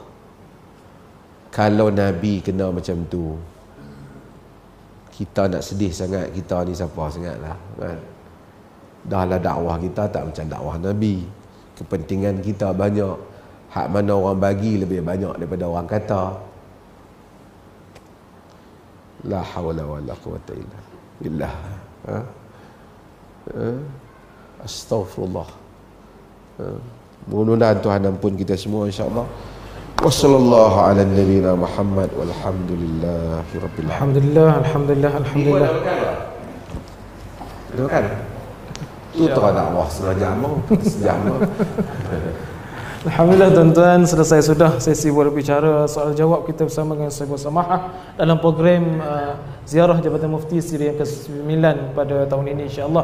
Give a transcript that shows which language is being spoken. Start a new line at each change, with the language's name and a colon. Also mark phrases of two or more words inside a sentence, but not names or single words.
Malay: Kalau Nabi kena macam tu, kita nak sedih sangat, kita ni siapa sangatlah, kan? Dahlah dakwah kita tak macam dakwah Nabi. Kepentingan kita banyak, hak mana orang bagi lebih banyak daripada orang kata.
Arabic: لا حول ولا قوة إلا بالله.
Malay: Astaghfirullah. Mudah-mudahan Tuhan ampun kita semua,
Arabic: إن شاء الله. وصلى الله على نبينا محمد والحمد لله رب العالمين.
Malay: Alhamdulillah. Itu kan? Itu terang dakwah sejam. Alhamdulillah tuan-tuan, selesai sudah sesi berbicara soal jawab kita bersama dengan Saibul Samahah dalam program ziarah Jabatan Mufti siri yang ke-9 pada tahun ini,
Arabic: إن شاء الله.